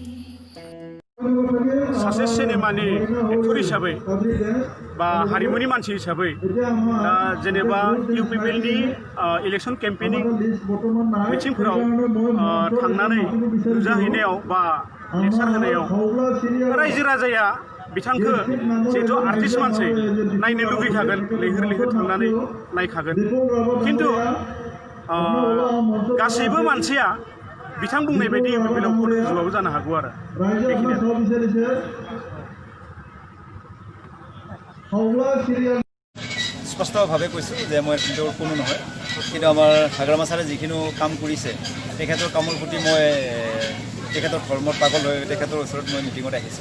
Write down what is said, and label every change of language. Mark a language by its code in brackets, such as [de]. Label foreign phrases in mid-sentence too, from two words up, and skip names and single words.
[brx] सासे सिनेमानि एक्टर हिसाबै बा हारिमुनि मानसि हिसाबै दा जेनेबा इउपिपिएलनि [en] election campaign [brx] मिथिंफोराव थांनानै नुजाहैनायाव बा लेक्सार होनायाव रायजो राजाया बिथांखौ जिहेतु आर्टिस्ट मानसि नायनो लुगैखागोन, लैहोर लैहोर थांनानै नायखागोन। खिन्थु गासैबो मानसिया बिथां बुंनाय बायदि इउपिपिएलआव भट होजोबाबो जानो हागौ आरो [as] স্পষ্টভাৱে কৈছোঁ যে মই কিন্তু কোনো নহয়, কিন্তু আমাৰ হাগ্ৰামা ছাৰে যিখিনি কাম কৰিছে তেখেতৰ কামৰ প্ৰতি মই তেখেতৰ ধৰ্মত পাগল হৈ তেখেতৰ ওচৰত মই মিটিঙত আহিছোঁ।